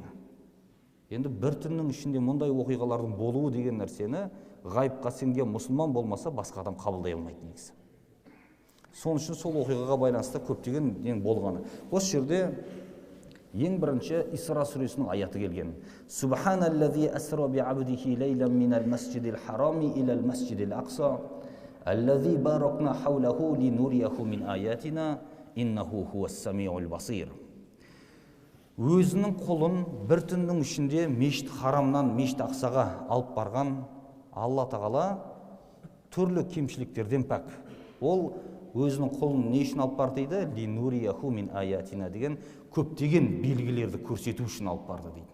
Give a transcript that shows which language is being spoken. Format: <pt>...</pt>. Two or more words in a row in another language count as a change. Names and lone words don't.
<kk>Енді бір түннің ішінде мұндай оқиғалардың болуы деген нәрсені ғайыпқа сенген мұсылман болмаса басқа адам қабылдай алмайды негізі. Соның үшін сол оқиғаға байланысты көптеген ең болғаны. Осы жерде ең бірінші Исра сүресінің аяты келген.</kk> <ar>سبحان الذي أسرى بعبده ليلا من المسجد الحرام إلى المسجد الأقصى الذي باركنا حوله لنريه من آياتنا إنه هو السميع البصير.</ar> <kk>Өзінің құлын бір түннің ішінде мешіт харамнан мешіт ақсаға алып барған Алла тағала түрлі кемшіліктерден пәк. Ол өзінің құлын не үшін алып барды дейді?</kk> <ar>لنريه من آياتنا</ar> <kk>деген көптеген белгілерді көрсету үшін алып барды дейді.</kk>